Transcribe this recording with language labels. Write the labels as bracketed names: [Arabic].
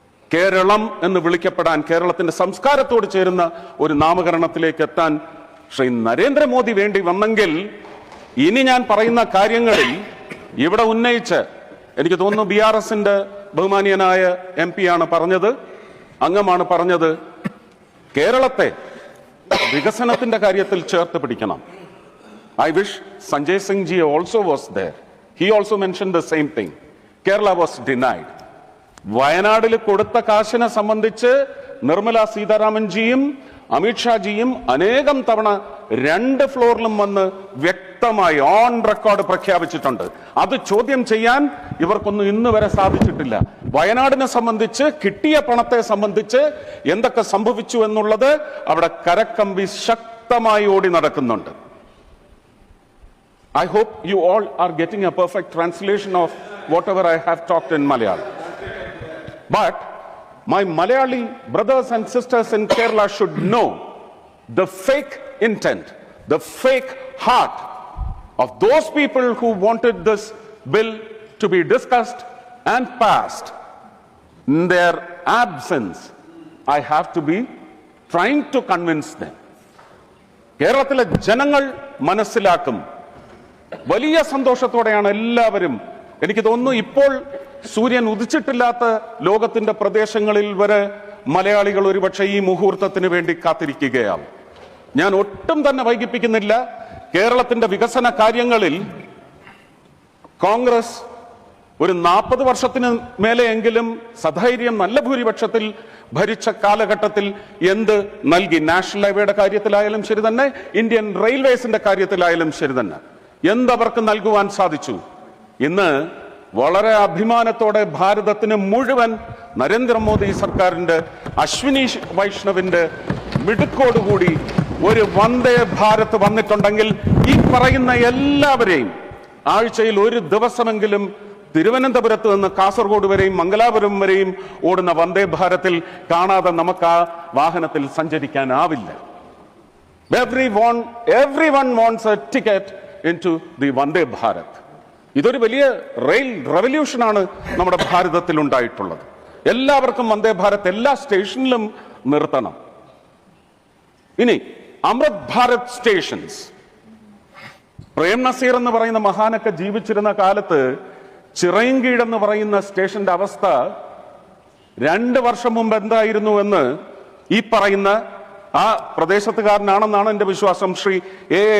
[Malayalam] കേരളം എന്ന് വിളിക്കപ്പെടാൻ, കേരളത്തിന്റെ സംസ്കാരത്തോട് ചേരുന്ന ഒരു നാമകരണത്തിലേക്ക് എത്താൻ ശ്രീ നരേന്ദ്രമോദി വേണ്ടി വന്നെങ്കിൽ ഇനി ഞാൻ പറയുന്ന കാര്യങ്ങളിൽ ഇവിടെ ഉന്നയിച്ച്, എനിക്ക് തോന്നുന്നു BRSന്റെ ബഹുമാനീയനായ MP ആണ് പറഞ്ഞത്, അംഗമാണ് പറഞ്ഞത്, കേരളത്തെ വികസനത്തിന്റെ കാര്യത്തിൽ ചേർത്ത് പിടിക്കണം. [English] I wish Sanjay Singh ji also was there. He also mentioned the same thing. Kerala was denied. [Malayalam] വയനാടിൽ കൊടുത്ത കാശിനെ സംബന്ധിച്ച് നിർമ്മല സീതാരാമൻജിയും അമിത്ഷാജിയും അനേകം തവണ 2 ഫ്ലോറിലും വന്ന് വ്യക്തമായി ഓൺ റെക്കോർഡ് പ്രഖ്യാപിച്ചിട്ടുണ്ട്. അത് ചോദ്യം ചെയ്യാൻ ഇവർക്കൊന്നും ഇന്ന് വരെ സാധിച്ചിട്ടില്ല. വയനാടിനെ സംബന്ധിച്ച് കിട്ടിയ പണത്തെ സംബന്ധിച്ച് എന്തൊക്കെ സംഭവിച്ചു എന്നുള്ളത് അവിടെ കരക്കമ്പി ശക്തമായി ഓടി നടക്കുന്നുണ്ട്. [English] I hope you all are getting a perfect translation of whatever I have talked in Malayalam. But my Malayali brothers and sisters in Kerala should know the fake intent, the fake heart of those people who wanted this bill to be discussed and passed. In their absence, I have to be trying to convince them. [Malayalam] കേരളത്തിലെ ജനങ്ങൾ മനസ്സിലാക്കും. വലിയ സന്തോഷത്തോടെയാണ് എല്ലാവരും, എനിക്ക് തോന്നുന്നു ഇപ്പോൾ സൂര്യൻ ഉദിച്ചിട്ടില്ലാത്ത ലോകത്തിന്റെ പ്രദേശങ്ങളിൽ വരെ മലയാളികൾ ഒരുപക്ഷെ ഈ മുഹൂർത്തത്തിന് വേണ്ടി കാത്തിരിക്കുകയാണ്. ഞാൻ ഒട്ടും തന്നെ വൈകിപ്പിക്കുന്നില്ല. കേരളത്തിന്റെ വികസന കാര്യങ്ങളിൽ കോൺഗ്രസ് ഒരു 40 വർഷത്തിന് മേലെയെങ്കിലും സധൈര്യം നല്ല ഭൂരിപക്ഷത്തിൽ ഭരിച്ച കാലഘട്ടത്തിൽ എന്ത് നൽകി? നാഷണൽ ഹൈവേയുടെ കാര്യത്തിലായാലും ശരി തന്നെ, ഇന്ത്യൻ റെയിൽവേസിന്റെ കാര്യത്തിലായാലും ശരി തന്നെ, എന്തവർക്ക് നൽകുവാൻ സാധിച്ചു? ഇന്ന് വളരെ അഭിമാനത്തോടെ ഭാരതത്തിന് മുഴുവൻ നരേന്ദ്രമോദി സർക്കാരിന്റെ, അശ്വിനി വൈഷ്ണവിന്റെ മിടുക്കോടുകൂടി ഒരു വന്ദേ ഭാരത് വന്നിട്ടുണ്ടെങ്കിൽ ഈ പറയുന്ന എല്ലാവരെയും ആഴ്ചയിൽ ഒരു ദിവസമെങ്കിലും തിരുവനന്തപുരത്ത് നിന്ന് കാസർഗോഡ് വരെയും മംഗലാപുരം വരെയും ഓടുന്ന വന്ദേ ഭാരതിൽ കാണാതെ നമുക്ക് ആ വാഹനത്തിൽ സഞ്ചരിക്കാനാവില്ല. [English] Everyone wants a ticket into the Vande Bharat. [Malayalam] ഇതൊരു വലിയ റെയിൽ റെവല്യൂഷനാണ് നമ്മുടെ ഭാരതത്തിൽ ഉണ്ടായിട്ടുള്ളത്. എല്ലാവർക്കും വന്ദേ ഭാരത് എല്ലാ സ്റ്റേഷനിലും നിർത്തണം. ഇനി അമൃത് ഭാരത് സ്റ്റേഷൻസ്, പ്രേം നസീർ എന്ന് പറയുന്ന മഹാനൊക്കെ ജീവിച്ചിരുന്ന കാലത്ത് ചിറയൻകീഴ് എന്ന് പറയുന്ന സ്റ്റേഷന്റെ അവസ്ഥ 2 വർഷം മുമ്പ് എന്തായിരുന്നു എന്ന് ഈ പറയുന്ന ആ പ്രദേശത്തുകാരനാണെന്നാണ് എന്റെ വിശ്വാസം. ശ്രീ A.